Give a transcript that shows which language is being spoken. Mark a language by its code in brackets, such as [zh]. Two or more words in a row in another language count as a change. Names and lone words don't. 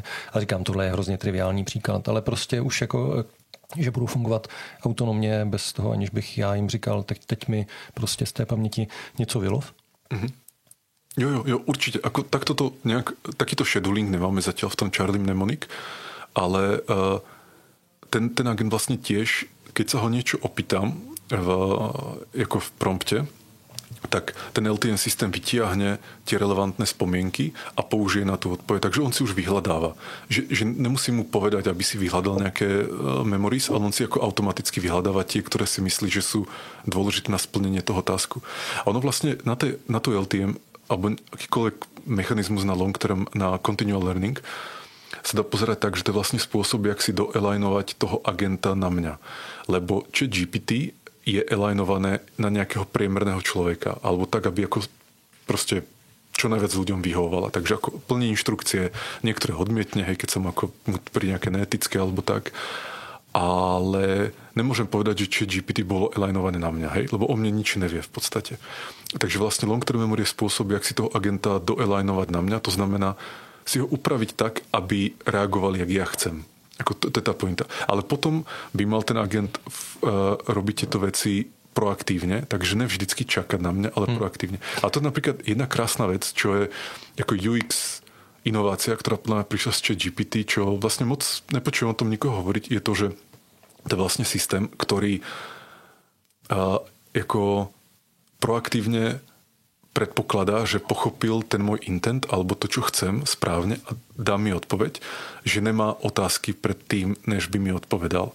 [cs] A říkám, tohle je hrozně triviální příklad, ale prostě už jako že budou fungovat autonomně bez toho, aniž bych já jim říkal, teď mi prostě z té paměti něco vylov? Mm-hmm. Jo, [sk] určite. Takýto scheduling nemáme zatiaľ v tom Charlie Mnemonic, ale ten agent vlastne tiež, keď sa ho niečo opýtam ako v prompte, tak ten LTM systém vytiahne tie relevantné spomienky a použije na tú odpoveď. Takže on si už vyhľadáva. Že nemusím mu povedať, aby si vyhľadal nejaké memories, ale on si ako automaticky vyhľadáva tie, ktoré si myslí, že sú dôležité na splnenie toho tasku. A ono vlastne na tú LTM alebo akýkoľvek mechanizmus na [en] long term, [sk] na [en] continual learning [sk] sa dá pozerať tak, že to je vlastne spôsob, jak si doelajnovať toho agenta na mňa. Lebo ChatGPT je alignované na nejakého priemerného človeka. Alebo tak, aby ako proste čo najviac ľuďom vyhovovala. Takže ako plní inštrukcie, niektoré odmietne, hej, keď som ako pri nejaké neetické alebo tak. Ale nemôžem povedať, že GPT bolo alignované na mňa, hej, lebo o mne nič nevie v podstate. Takže vlastne [en] long-term memory [sk] je spôsob, jak si toho agenta doalignovať na mňa. To znamená si ho upraviť tak, aby reagoval, jak ja chcem. Ako to je tá pointa. Ale potom by mal ten agent robiť tieto veci proaktívne, takže nevždycky čakať na mňa, ale proaktívne. A to je napríklad jedna krásna vec, čo je ako UX inovácia, ktorá podľa mňa prišla z ChatGPT, čo vlastne moc nepočujem o tom nikoho hovoriť, je to, že to je vlastne systém, ktorý ako proaktívne predpokladá, že pochopil ten môj intent alebo to, čo chcem správne a dá mi odpoveď, že nemá otázky pred tým, než by mi odpovedal.